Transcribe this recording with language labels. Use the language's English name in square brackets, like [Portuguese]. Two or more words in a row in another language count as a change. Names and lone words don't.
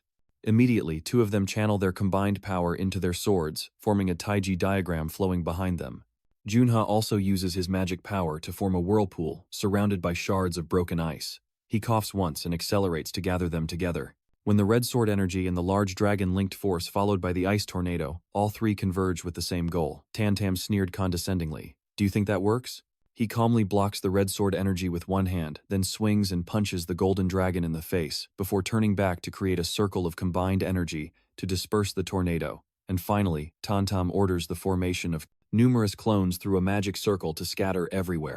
[English] Immediately, two of them channel their combined power into their swords, forming a Taiji diagram flowing behind them. Junha also uses his magic power to form a whirlpool surrounded by shards of broken ice. He coughs once and accelerates to gather them together. When the red sword energy and the large dragon-linked force followed by the ice tornado, all three converge with the same goal. Tan Tam sneered condescendingly. "Do you think that works?" He calmly blocks the red sword energy with one hand, then swings and punches the golden dragon in the face, before turning back to create a circle of combined energy to disperse the tornado. And finally, Tan Tam orders the formation of numerous clones through a magic circle to scatter everywhere.